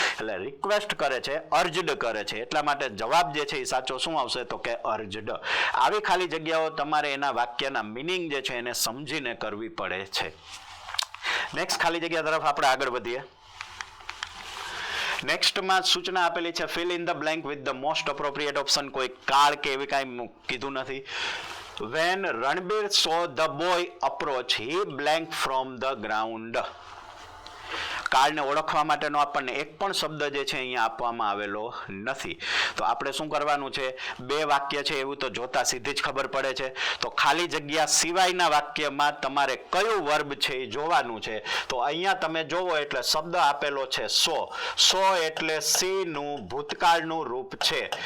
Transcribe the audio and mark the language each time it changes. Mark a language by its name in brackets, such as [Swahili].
[Gujarati] એટલે રિક્વેસ્ટ કરે છે, અર્જડ કરે છે. એટલા માટે જવાબ જે છે એ સાચો શું આવશે તો કે અર્જડ. આવી ખાલી જગ્યાઓ તમારે એના વાક્યના મિનિંગ જે છે એને સમજીને કરવી પડે છે. નેક્સ્ટ ખાલી જગ્યા તરફ આપણે આગળ વધીએ. નેક્સ્ટમાં સૂચના આપેલી છે [English] Fill in the blank with the most appropriate option. [Gujarati] કોઈ કાળ કે એવી કાંઈ કીધું નથી. [English] When Ranbir saw the boy approach, he blanked from the ground. [Gujarati] કાળને ઓળખવા માટેનો આપણને એક પણ શબ્દ જે છે અહીંયા આપવામાં આવેલો નથી. તો આપણે શું કરવાનું છે, બે વાક્ય છે એવું તો જોતા સીધી જ ખબર પડે છે. તો ખાલી જગ્યા સિવાયના વાક્યમાં તમારે કયું વર્બ છે એ જોવાનું છે. તો અહીંયા તમે જોવો એટલે શબ્દ આપેલો છે સો. સો એટલે સી નું ભૂતકાળનું રૂપ છે.